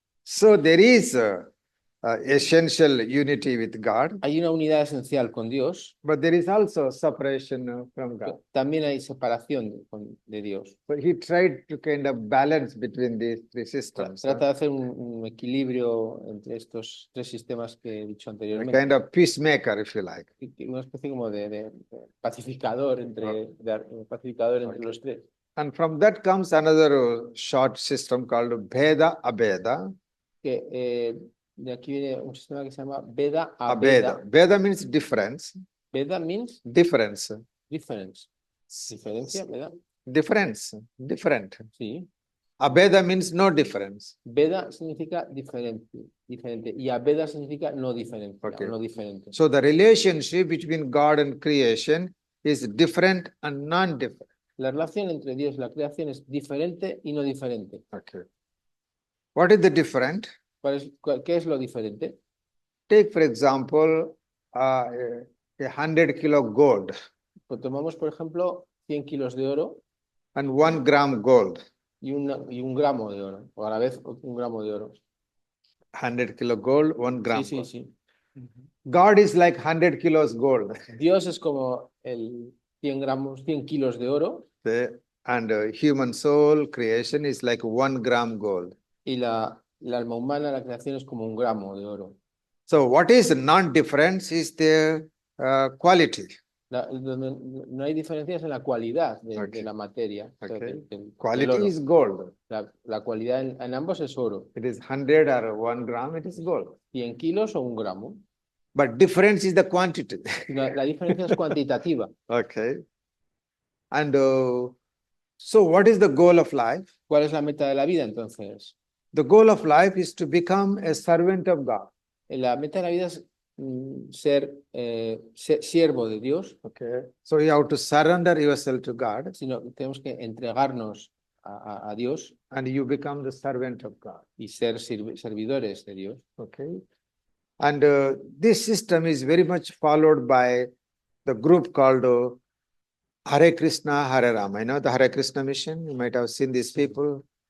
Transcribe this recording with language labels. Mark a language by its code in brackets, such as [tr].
[en] So there is essential unity with God, [es] Hay una unidad esencial con Dios, [en] but there is also separation from God. [es] también hay separación de Dios. [en] But he tried to kind of balance between these three systems. [es] Trata de hacer un equilibrio entre estos tres sistemas que he dicho [en] A [es] anteriormente. [en] kind of peacemaker, if you like. [es] Una especie como de pacificador pacificador entre los tres. [en] And from that comes another short system called Bheda Abheda. [es] Que de aquí viene un sistema que se llama Veda Abheda. Abheda. [en] Bheda means difference. Veda means Difference. difference. [es] Diferencia, ¿verdad? [en] Difference. Different. [es] Sí. [en] Abheda means no difference. [es] Veda significa diferente. Y Abheda significa no diferente. [en] Okay. [es] No diferente. [en] So the relationship between God and creation is different and non-different. [es] La relación entre Dios y la creación es diferente y no diferente. [en] Okay. What is the different? [es] ¿Qué es lo diferente? [en] Take, for example, a 100 kilo gold [es] Pues tomamos, por ejemplo, 100 kilos de oro [en] and 1 gram gold. [es] y un gramo de oro, o a la vez un gramo de oro. [en] 100 kilo gold, 1 gram [es] Sí, [en] gold. [es] sí. [en] God is like 100 kilos gold. [es] Dios es como el 100 kilos de oro [en] And human soul creation is like 1 gram gold. [es] y la alma humana, la creación es como un gramo de oro. [en] So what is non-difference is their quality. [es] No hay diferencias en la cualidad de [en] Okay. [es] la materia. O sea, [en] Okay. [es] del [en] Quality [es] oro. [en] is gold. [es] La cualidad en ambos es oro. [en] It is 100 or 1 gram, it is gold. [es] 100 kilos o un gramo. [en] But difference is the quantity. [es] La diferencia es cuantitativa. [en] Okay. And so what is the goal of life? [es] ¿Cuál es la meta de la vida entonces? [en] The goal of life is to become a servant of God. [es] La meta de la vida es ser siervo de Dios. [en] Okay. So you have to surrender yourself to God. [es] Sino tenemos que entregarnos a Dios. [en] And you become the servant of God. [es] Y ser servidores de Dios. [en] Okay. And this system is very much followed by the group called Hare Krishna, Hare Rama. You know the Hare Krishna mission? You might have seen these people.